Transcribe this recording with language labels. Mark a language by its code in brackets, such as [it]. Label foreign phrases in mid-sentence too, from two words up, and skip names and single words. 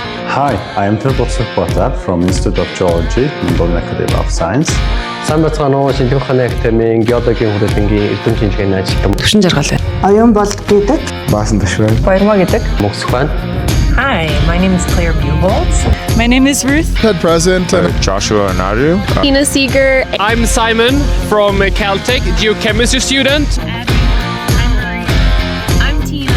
[en] Hi, I am Professor Potar from Institute of Geology, Mongolian Academy of Science. [mn] Сайн бацгаана уу, Шинжлэх ухааны академийн геологийн хүрээлэнгийн эрдэм шинжилгээний ажилтан Төвшин жаргал. Оюун болд гэдэг. Баасан Ташвар. Баярмаа гэдэг. Мөксөх байна. [en] Hi, my name is Claire Buholtz. My name is Ruth. Head President Joshua Naru. Tina Seeger. I'm Simon from Caltech, geochemistry student. I'm Tina.